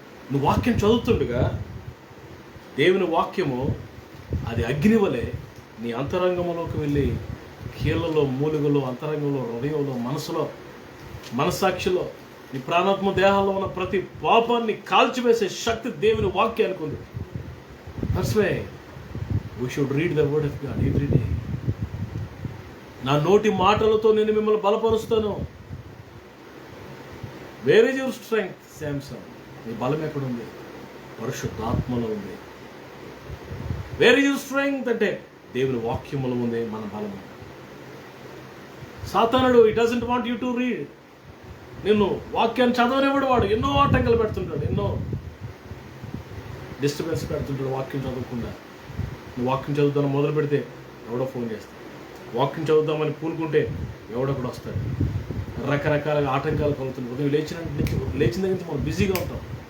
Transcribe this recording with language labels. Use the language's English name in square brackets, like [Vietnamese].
[Telugu] నువ్వు వాక్యం చదువుతుండగా దేవుని వాక్యము అది అగ్ని వలె నీ అంతరంగంలోకి వెళ్ళి కీళ్ళలో, మూలుగలో, అంతరంగంలో, హృదయంలో, మనసులో, మనస్సాక్షిలో, నీ ప్రాణాత్మ దేహాల్లో ఉన్న ప్రతి పాపాన్ని కాల్చివేసే శక్తి దేవుని వాక్యానికి ఉంది. [English] That's why we should read the word of God every day. [Telugu] నా నోటి మాటలతో నేను మిమ్మల్ని బలపరుస్తాను. [English] where is your strength [Telugu] Samson? నీ బలం ఎక్కడుంది? పరిశుద్ధాత్మలో ఉంది. [English] where is your strength [Telugu] అంటే దేవుని వాక్యములో ఉంది మన బలము. [English] సాతానుడు he doesn't want you to read. [Telugu] నిన్ను వాక్యాన్ని చదవనివ్వడు. వాడు ఎన్నో ఆటంకాలు పెడుతుంటాడు, ఎన్నో డిస్టర్బెన్స్ పెడుతుంటాడు వాక్యం చదవకుండా. నువ్వు వాక్యం చదువుతాను మొదలు పెడితే ఎవడో ఫోన్ చేస్తాడు, వాక్యం చదువుదామని పూనుకుంటే ఎవడో కూడా వస్తాడు. రకరకాలుగా ఆటంకాలు కలుగుతుంది. ఉదయం లేచిన దగ్గర నుంచి మనం బిజీగా ఉంటాం.